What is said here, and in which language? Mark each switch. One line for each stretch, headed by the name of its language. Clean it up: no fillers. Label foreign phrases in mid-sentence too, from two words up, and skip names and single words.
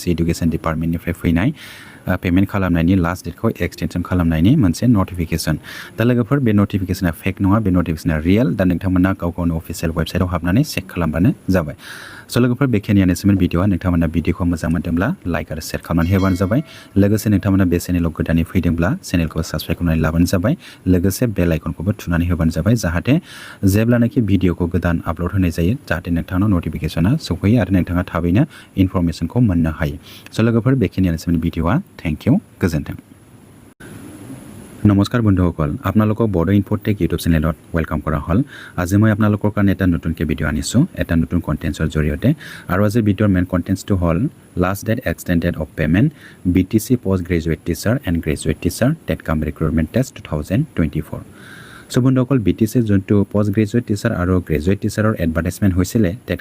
English: education department
Bodo: फैनाय पेमेन्ट खालामनायनि
English: last date
Bodo: एक्सटेनसन खालामनायनि मोनसे नटिफिकेसन दा लोगोफोर बे नटिफिकेसना फेक नङा बे नटिफिकेसना रियेल दा नोंथांमोना गाव गावनि
English: official website
Bodo: हाबनानै चेक खालामबानो जाबाय स' लोगोफोर बेखिनियानोसोमोन भिडिअआ नोंथांमोना भिडिअखौ मोजां मोनदोंब्ला लाइक आरो शेयार खालामनानै होबानो जाबाय लोगोसे नोंथांमोना बे चेनेलाव गोदानै फैदोंब्ला चेनेलखौ साबस्क्राइब खालामनानै लाबानो जाबाय लोगोसे बेल आइकनखौबो थुनानै होबानो जाबाय जाहाथे जेब्लानाखि भिडिअखौ गोदान आपल'ड होनाय जायो जाहाथे नोंथांनाव नटिफिकेसना सौफैयो आरो नोंथाङा थाबैनो इनफरमेसनखौ मोननो हायो स' लोगोफोर बेखिनियानोसोमोन भिडिअआ
English: thank you
Bodo: गोजोन्थों
Assamese: নমস্কাৰ বন্ধুসকল আপোনালোকক বড়ো ইনফ'টেক ইউটিউব চেনেলত ৱেলকাম কৰা হ'ল আজি মই আপোনালোকৰ কাৰণে এটা নতুনকৈ ভিডিঅ' আনিছোঁ এটা
Bodo: নতুন কণ্টেণ্টছৰ জৰিয়তে আৰু আজি ভিডিঅ'ৰ
English: main contents
Bodo: হ'ল
English: last date extended of payment BTC post graduate teacher and graduate teacher TET cum recruitment test 2024
Bodo: চ' বন্ধুসকল BTC যোনটো
English: post graduate teacher
Bodo: আৰু
English: graduate teacher's advertisement
Bodo: হৈছিলে টেট